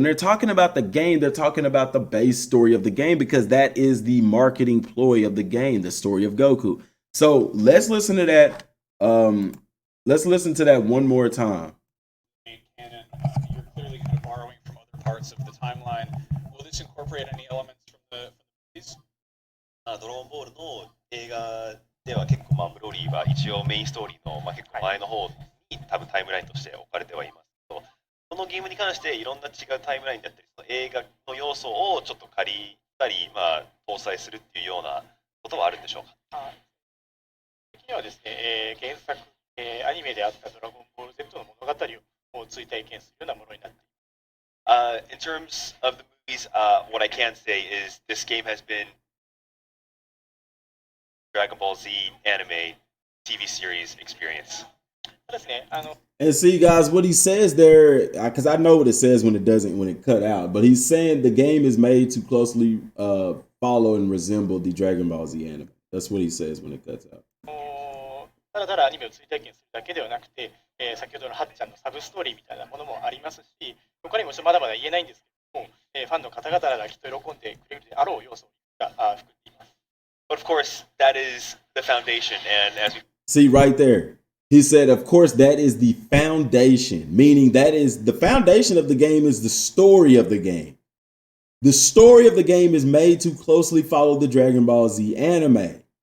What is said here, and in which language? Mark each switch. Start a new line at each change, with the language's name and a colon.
English: When they're talking about the game, they're talking about the base story of the game, because that is the marketing ploy of the game, the story of Goku. So let's listen to that. Let's listen to that one more time. Canon, you're clearly kind of borrowing from other parts of the timeline. Will this incorporate any elements from the movies?
Japanese: ドラゴンボールの映画では結構ブロリーは一応メインストーリーの結構前の方に多分タイムラインとして置かれてはいますけど、このゲームに関していろんな違うタイムラインだったり、その映画の要素をちょっと借りたり、搭載するっていうようなことはあるんでしょうか？的にはですね、原作、アニメであったドラゴンボール Z の物語を追体験するようなものになっています。
English: In terms of the movies, what I can say is this game has been Dragon Ball Z anime TV series experience. And see, guys, what he says there, because I know what it says when it cut out, but he's saying the game is made to closely follow and resemble the Dragon Ball Z anime. That's what he says when it cuts out.
Japanese: ただただアニメを追体験するだけではなくて、先ほどのはっちゃんのサブストーリーみたいなものもありますし、他にもまだまだ言えないんですけども、ファンの方々がきっと喜んでくれるであろう要素が含んでいます。
English: But of course, that is the foundation, and as we see right there, he said, of course, that is the foundation, meaning that is the foundation of the game is the story of the game. The story of the game is made to closely follow the Dragon Ball Z anime.